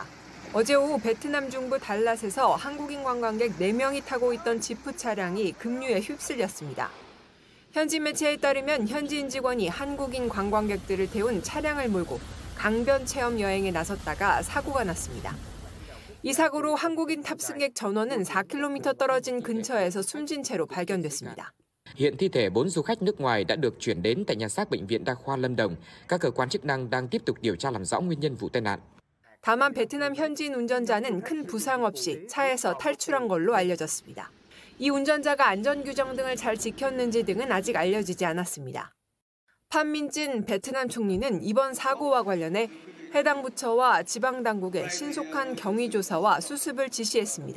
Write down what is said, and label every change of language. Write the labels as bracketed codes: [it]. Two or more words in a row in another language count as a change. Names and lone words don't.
[ko] 어제 오후 베트남 중부 달랏에서 한국인 관광객 4명이 타고 있던 지프 차량이 급류에 휩쓸렸습니다. 현지 매체에 따르면 현지인 직원이 한국인 관광객들을 태운 차량을 몰고 강변 체험 여행에 나섰다가 사고가 났습니다. 이 사고로 한국인 탑승객 전원은 4km 떨어진 근처에서 숨진 채로 발견됐습니다. [vi] Hiện thi thể 4 du khách nước ngoài đã được chuyển đến tại nhà xác Bệnh viện Đa khoa Lâm Đồng. Các cơ quan chức năng đang tiếp tục điều tra làm rõ nguyên nhân vụ tai nạn. [ko] 다만 베트남 현지인 운전자는 큰 부상 없이 차에서 탈출한 걸로 알려졌습니다. 이 운전자가 안전규정 등을 잘 지켰는지 등은 아직 알려지지 않았습니다. 판민진 베트남 총리는 이번 사고와 관련해 해당 부처와 지방당국에 신속한 경위조사와 수습을 지시했습니다.